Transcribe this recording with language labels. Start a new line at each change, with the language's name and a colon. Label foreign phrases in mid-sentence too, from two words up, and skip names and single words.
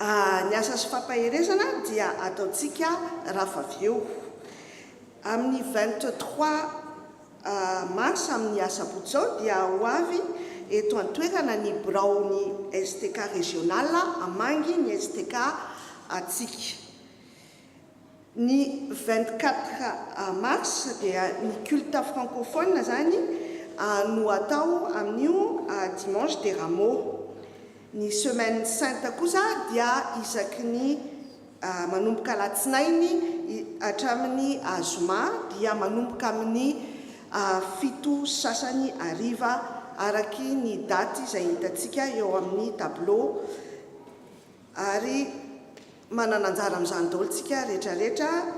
Malagasy: Ny asa sy fampaherezana dia ataontsika rafaveo amin'ny
French: 23 mars
Malagasy: amin'ny asabotsy zao dia ho avy eto an-toerana ny birao ny STK régional amangy ny STK atsika. Ny 24 mars dia ny
French: culte francophone
Malagasy: zany no atao amin'io
French: dimanche des rameaux.
Malagasy: Ny
French: semaine sainte
Malagasy: kosa dia isaky ny manomboka latsinainy hatramin'ny azoma dia manomboka amin'ny 7 sasany ariva araky ny daty izay hitantsika eo amin'ny tableau ary manana anjara amin'izany daholo tsika rehetrarehetra.